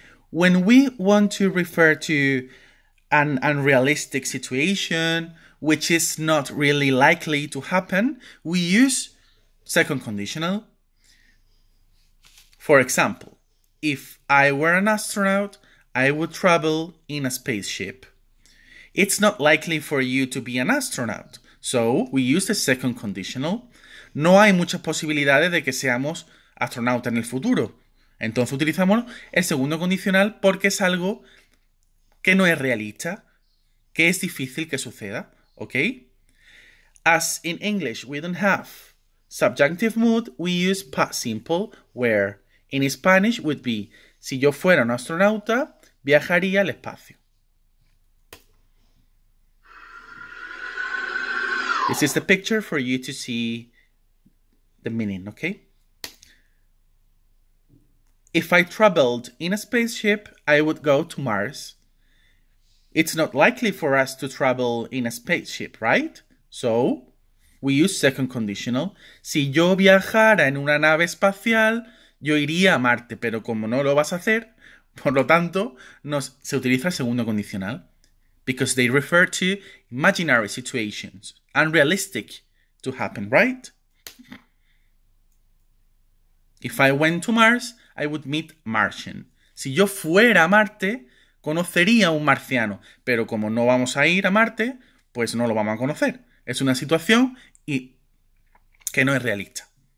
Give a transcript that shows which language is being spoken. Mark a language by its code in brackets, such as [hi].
[en] When we want to refer to an unrealistic situation, which is not really likely to happen, we use second conditional. For example, if I were an astronaut, I would travel in a spaceship. It's not likely for you to be an astronaut, so we use the second conditional. [es] No hay muchas posibilidades de que seamos astronautas en el futuro. Entonces utilizamos el segundo condicional porque es algo que no es realista, que es difícil que suceda, ¿ok? [en] As in English we don't have subjunctive mood, we use past simple, where in Spanish would be, [es] si yo fuera un astronauta, viajaría al espacio. [en] This is the picture for you to see the meaning, okay? If I traveled in a spaceship, I would go to Mars. It's not likely for us to travel in a spaceship, right? So, we use second conditional. [es] Si yo viajara en una nave espacial, yo iría a Marte, pero como no lo vas a hacer, por lo tanto, se utiliza el segundo condicional. [en] Because they refer to imaginary situations, unrealistic to happen, right? If I went to Mars, I would meet Martian. [es] Si yo fuera a Marte, conocería a un marciano, pero como no vamos a ir a Marte, pues no lo vamos a conocer. Es una situación que no es realista.